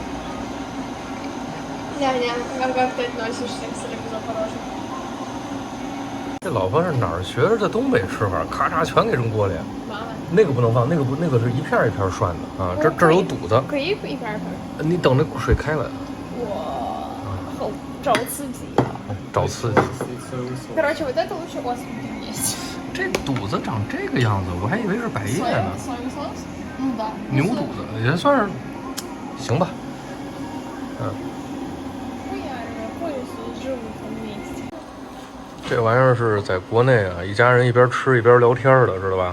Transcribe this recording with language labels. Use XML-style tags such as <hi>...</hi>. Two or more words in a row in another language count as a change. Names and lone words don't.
<zh>这老婆是哪儿学的这东北吃法？咔嚓全给扔锅里。那个不能放，那个是一片一片涮的啊。这儿有肚子，可以一片一片。你等那水开了。哇，好找刺激啊！找刺激。</zh> <ru>Короче, вот это лучше острый есть.</ru> <zh>这肚子长这个样子，我还以为是百叶呢。</zh> <ru>да.</ru> <zh>牛肚子也算是行吧。这玩意儿是在国内啊，一家人一边吃一边聊天的，知道吧？</zh>